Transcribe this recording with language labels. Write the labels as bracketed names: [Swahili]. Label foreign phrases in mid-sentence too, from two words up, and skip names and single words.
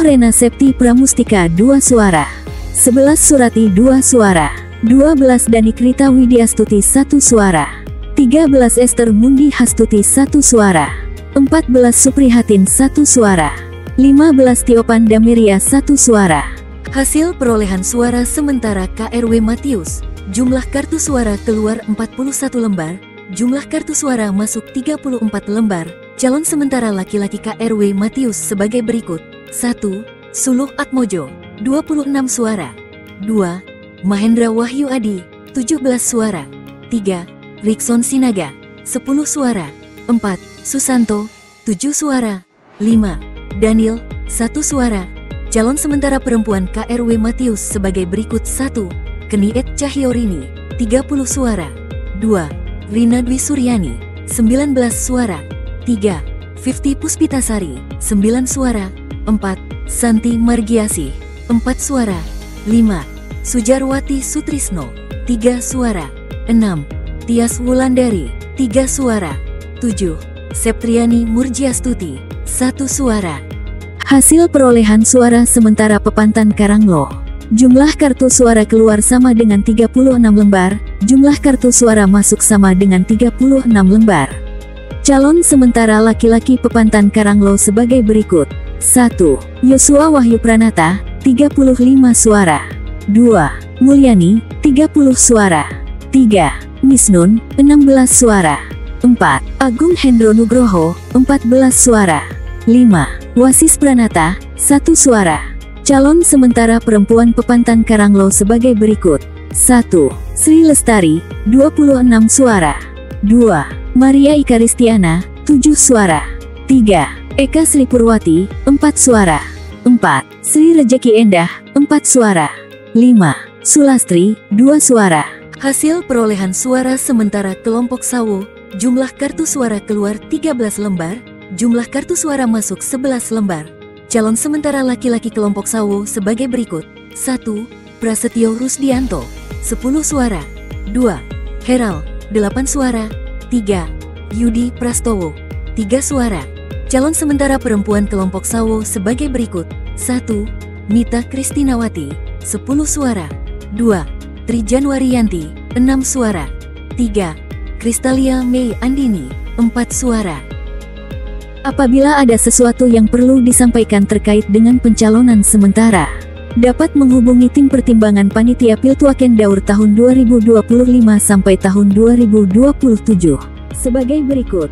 [Indonesian] Rena Septi Pramustika, 2 suara. 11. Surati, 2 suara. 12. Danikrita Widiastuti, 1 suara. 13. Esther Mundi Hastuti, 1 suara. 14. Suprihatin, 1 suara. 15. Tiopan Damiria, 1 suara. Hasil perolehan suara sementara KRW Matius. Jumlah kartu suara keluar 41 lembar, jumlah kartu suara masuk 34 lembar. Calon sementara laki-laki KRW Matius sebagai berikut. 1. Suluh Atmojo, 26 suara. 2. Mahendra Wahyu Adi, 17 suara. 3. Rikson Sinaga, 10 suara. 4. Susanto, 7 suara. 5. Daniel, 1 suara. Calon sementara perempuan KRW Matius sebagai berikut. 1. Keniet Cahyorini, 30 suara. 2. Rina Dwi Suryani, 19 suara. 3. Fifty Puspitasari, 9 suara. 4. Santi Margiasi, 4 suara. 5. Sujarwati Sutrisno, 3 suara. 6. Tias Wulandari, 3 suara. 7. Septriani Murjiastuti, 1 suara. Hasil perolehan suara sementara Pepantan Karanglo. Jumlah kartu suara keluar sama dengan 36 lembar, jumlah kartu suara masuk sama dengan 36 lembar. Calon sementara laki-laki Pepantan Karanglo sebagai berikut. 1. Yosua Wahyu Pranata, 35 suara. 2. Mulyani, 30 suara. 3. Misnun, 16 suara. 4. Agung Hendro Nugroho, 14 suara. 5. Wasis Pranata, 1 suara. Calon sementara perempuan Pepantan Karanglo sebagai berikut. 1. Sri Lestari, 26 suara. 2. Maria Ikaristiana, 7 suara. 3. Eka Sri Purwati, 4 suara. 4. Sri Rejeki Endah, 4 suara. 5. Sulastri, 2 suara. Hasil perolehan suara sementara kelompok Sawo, jumlah kartu suara keluar 13 lembar, jumlah kartu suara masuk 11 lembar. Calon sementara laki-laki kelompok Sawo sebagai berikut. 1. Prasetyo Rusdianto, 10 suara. 2. Heral, 8 suara. 3. Yudi Prastowo, 3 suara. Calon sementara perempuan kelompok Sawo sebagai berikut. 1. Mita Kristinawati, 10 suara. 2. Tri Januarianti, 6 suara. 3. Kristalia Mei Andini, 4 suara. Apabila ada sesuatu yang perlu disampaikan terkait dengan pencalonan sementara, dapat menghubungi tim pertimbangan Panitia Piltuaken Daur tahun 2025 sampai tahun 2027 sebagai berikut.